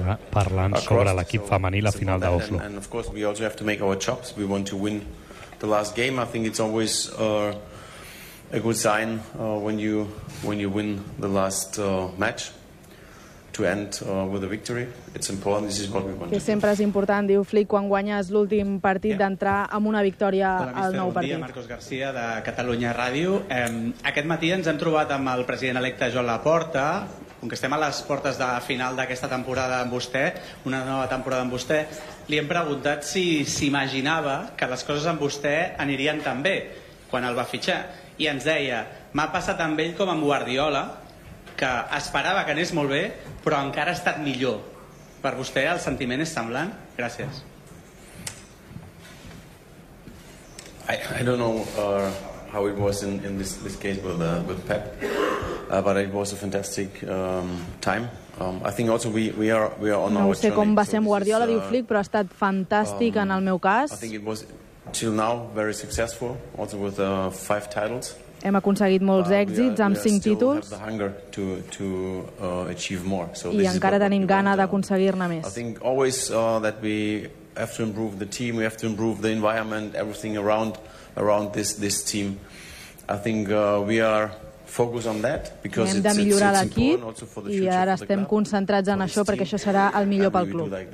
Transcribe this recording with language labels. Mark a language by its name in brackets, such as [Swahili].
[Catalan] Parlant sobre l'equip femení la final d'Oslo. [English] And of course we also have to make our chops. We want to win the last game. I think it's always a good sign when you win the last match to end with a victory. It's important. This is what we want. [Catalan] Que sempre és important, diu Flick, quan guanyes l'últim partit d'entrar amb una victòria al nou partit. Bon dia, Marcos García, de Catalunya Ràdio. Aquest matí ens hem trobat amb el president electe Joan Laporta. Com que estem a les portes de final d'aquesta temporada amb vostè, una nova temporada amb vostè, li hem preguntat si s'imaginava que les coses amb vostè anirien tan bé quan el va fitxar. I ens deia, m'ha passat amb ell com amb Guardiola, que esperava que anés molt bé, però encara ha estat millor. Per vostè el sentiment és semblant? Gràcies. [English] I don't know how it was in this case with Pep, but it was a fantastic time. I think also we are on no our sé journey. [Catalan] Com va ser amb Guardiola, diu Flick, però ha estat fantàstic en el meu cas. [English] I think it was till now very successful, also with 5 titles. [Catalan] Hem aconseguit molts èxits amb 5 títols i encara tenim gana d'aconseguir-ne més. [English] I think always that we have to improve the team, we have to improve the environment, everything around this team. I think we are focused on that because [Catalan] hem de millorar l'equip i ara estem concentrats en això perquè això serà el millor pel club.